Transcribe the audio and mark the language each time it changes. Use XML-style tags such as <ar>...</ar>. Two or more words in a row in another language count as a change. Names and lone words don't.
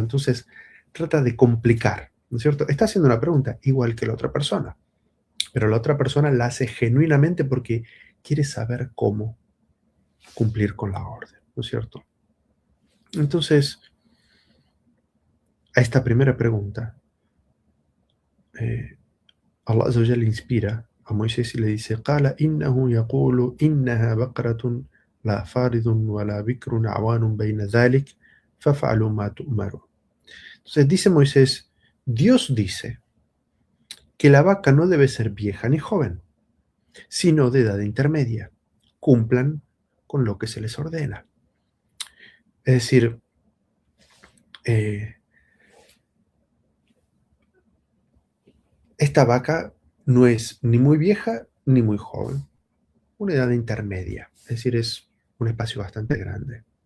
<es>Entonces trata de complicar, ¿no es cierto? Está haciendo una pregunta igual que la otra persona, pero la otra persona la hace genuinamente porque quiere saber cómo cumplir con la orden, ¿no es cierto? Entonces, a esta primera pregunta, eh,</es> <ar>الله عز وجل</ar> <es>inspira a Moisés y le dice,</es> <ar>قال إنه يقول إنها بقرة لا فارض ولا بكر عوان بين ذلك فافعلوا ما تؤمرون.</ar> <es>Entonces dice Moisés, Dios dice que la vaca no debe ser vieja ni joven, sino de edad intermedia. Cumplan con lo que se les ordena. Es decir, eh, esta vaca no es ni muy vieja ni muy joven, una edad intermedia, es decir, es un espacio bastante grande.</es>